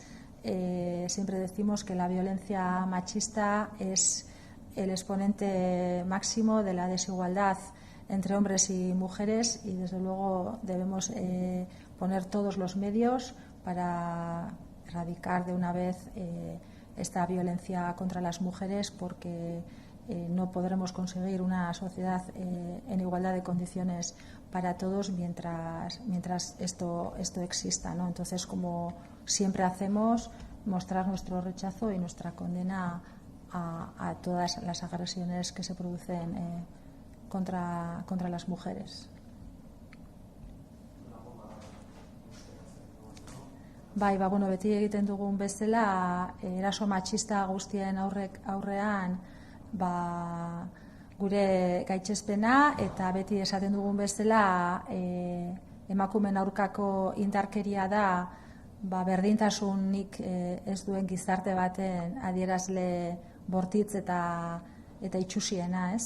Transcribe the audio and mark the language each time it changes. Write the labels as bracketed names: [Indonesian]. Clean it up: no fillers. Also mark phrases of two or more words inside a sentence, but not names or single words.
[Spanish] Siempre decimos que la violencia machista es el exponente máximo de la desigualdad entre hombres y mujeres, y desde luego debemos poner todos los medios para erradicar de una vez esta violencia contra las mujeres, porque no podremos conseguir una sociedad en igualdad de condiciones para todos mientras esto exista, ¿no? Entonces, como siempre hacemos, mostrar nuestro rechazo y nuestra condena a todas las agresiones que se producen contra las mujeres. [Basque] Bai, beti egiten dugun bezala, eraso matxista guztien aurrean, gure gaitzespena, eta beti esaten dugun bezala emakumeen aurkako indarkeria da berdintasunik ez duen gizarte baten adierazle bortitz eta itxusiena, ez?